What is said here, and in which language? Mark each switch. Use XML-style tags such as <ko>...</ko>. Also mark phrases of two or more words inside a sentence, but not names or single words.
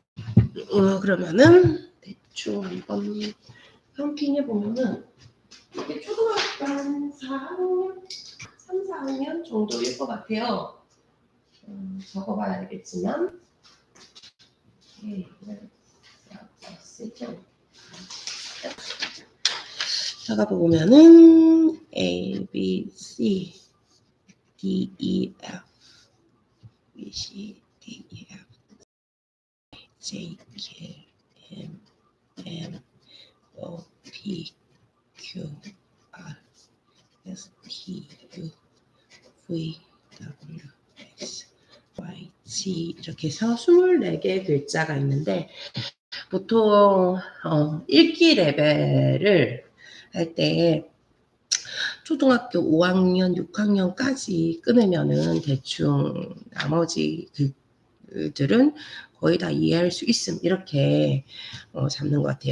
<ko>그러면은 대충 한번 카운팅해 보면은 이게 초등학교 한 4학년, 3, 4학년 정도일 것 같아요. 적어봐야 되겠지만 적어보면은</ko> <en>A, B, C, D, E, F, B, C, D, E, F, J, K, M, N, O, P, Q, R, S, T, U, V, W, X, Y, Z</en> <ko>이렇게 해서 24개의 글자가 있는데 보통 읽기 레벨을 할 때 초등학교 5학년, 6학년까지 끊으면은 대충 나머지 글들은 거의 다 이해할 수 있음 이렇게 잡는 것 같아요.</ko>